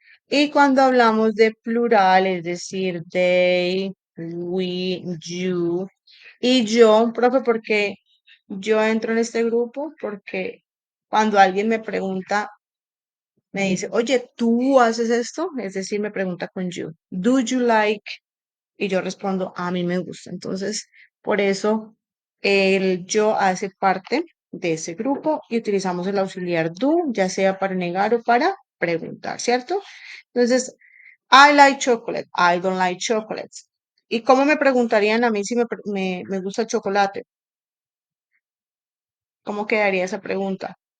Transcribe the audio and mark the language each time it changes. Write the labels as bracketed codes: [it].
[es] Y cuando hablamos de plural, es decir, [en] they, we, you [es] y yo, profe, porque yo entro en este grupo porque cuando alguien me pregunta, me dice, oye, ¿tú haces esto? Es decir, me pregunta con you. [en] Do you like? [es] Y yo respondo, a mí me gusta. Entonces, por eso el yo hace parte de ese grupo y utilizamos el auxiliar do, ya sea para negar o para preguntar, ¿cierto? [en] Entonces, I like chocolate, I don't like chocolate. [es] ¿Y cómo me preguntarían a mí si me gusta el chocolate? ¿Cómo quedaría esa pregunta?